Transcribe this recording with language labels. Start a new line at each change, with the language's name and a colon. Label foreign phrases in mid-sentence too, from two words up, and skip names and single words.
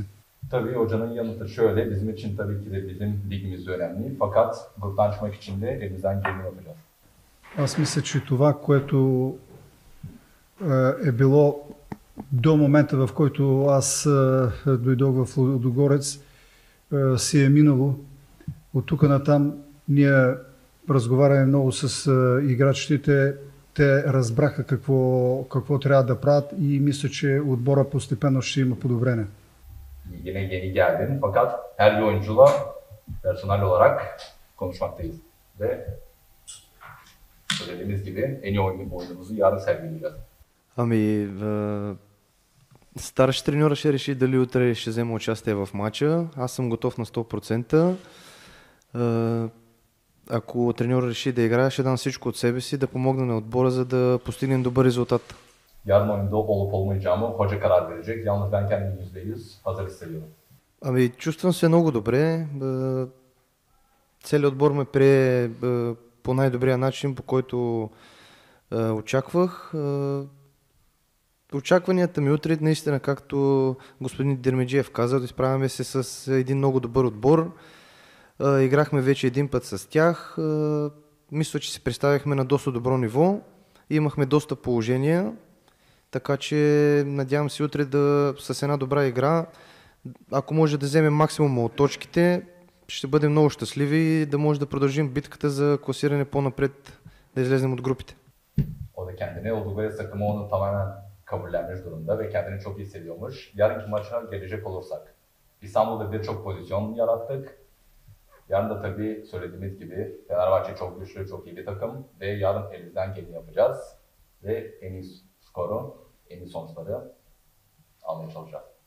Turkish: Tabii hocanın yanıtı şöyle, bizim için tabii ki de bizim ligimiz de önemli. Fakat gruptan çıkmak için de elimizden geleni yapacağız.
Bulgarian: Аз мисля, че това, което е било до момента, в който аз дойдох в Лудогорец, си е минало. От тук натам ние разговаряме много с играчите. Те разбраха какво трябва да правят и мисля, че отбора постепенно ще има подобрение.
Turkish: Yine yeni geldin fakat her bir oyuncuyla personel olarak konuşmaktayız. Ve söylediğimiz gibi en iyi oyunumuzu yarın sergileyeceğiz.
Bulgarian: Ами, старши треньор ще реши дали утре ще взема участие в матча. Аз съм готов на 100%. Ако треньор реши да играе, ще дам всичко от себе си да помогна на отбора, за да постигнем добър резултат.
Turkish: Yarın oyunda olup olmayacağımı hoca karar verecek. Yalnız ben kendimi %100 hazır hissediyorum.
Bulgarian: Ами, чувствам се много добре. Целият отбор ме прие по най-добрия начин, по който очаквах. Очакванията ми утре, наистина, както господин Дермеджиев каза, да изправяме се с един много добър отбор. Играхме вече един път с тях. Мисля, че се представихме на доста добро ниво. Имахме доста положения. Така че надявам се утре с една добра игра, ако може да вземем максимума от точките, ще бъдем много щастливи и да може да продължим битката за класиране по-напред, да излезем от групите.
Turkish: Oradaki kendini. Ludogorets takımı onu tamamen kabullenmiş durumda ve kendini çok iyi hissediyormuş. Yarınki maça gelecek olursak, İstanbul'da birçok pozisyon yarattık. Yarın da tabii söylediğimiz gibi Fenerbahçe çok güçlü, çok iyi bir takım ve yarın elimizden geleni yapacağız ve en iyi skoru, en iyi sonuçları almaya çalışacağız.